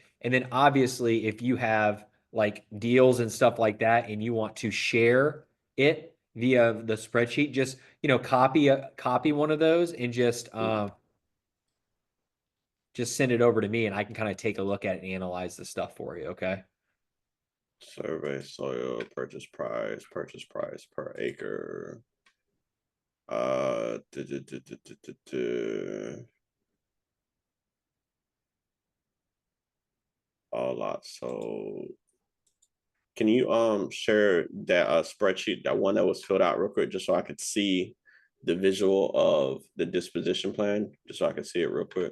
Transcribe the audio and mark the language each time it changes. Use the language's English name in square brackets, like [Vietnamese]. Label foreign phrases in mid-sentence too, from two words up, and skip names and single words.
[English] And then obviously if you have like deals and stuff like that and you want to share it via the spreadsheet, just copy one of those and just send it over to me and I can kind of take a look at it and analyze the stuff for you. Okay. Survey soil purchase price per acre. Uh, duh, duh, duh, duh, duh, duh, duh. All lots. So can you share that spreadsheet, that one that was filled out real quick, just so I could see the visual of the disposition plan, just so I could see it real quick?